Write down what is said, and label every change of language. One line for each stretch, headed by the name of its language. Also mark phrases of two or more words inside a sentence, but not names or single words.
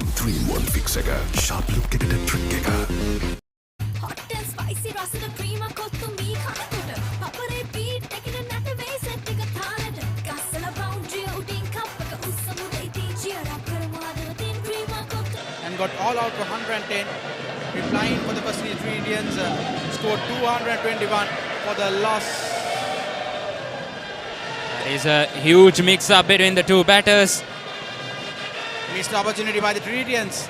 English: 3-in-1 fix එක. Sharp look එකට trick එක. Hot and spicy
Sinhala: රසද ක්‍රීම කොත්තු මී කනකොට Papare beat එකන නැට වෙයි සෙට් එක තාලෙට ගස්සලා boundary උඩින් කප් එක උස්සමුද ඉතින්
English: cheer up
Sinhala: කරමු අද තින් ක්‍රීම කොත්තු
English: And got all out for 110. Replying for the first innings, three Indians scored 221 for the loss. There is a huge mix-up between the two batters. Missed opportunity by the Trinitians.